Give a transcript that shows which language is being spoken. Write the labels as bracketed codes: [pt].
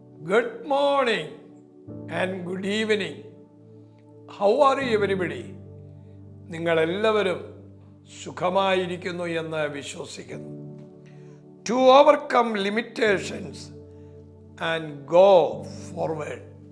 [en] Good morning and good evening. How are you everybody? [ml] നിങ്ങളെല്ലാവരും സുഖമായിരിക്കുന്നു എന്ന് വിശ്വസിക്കുന്നു. [en] To overcome limitations and go forward.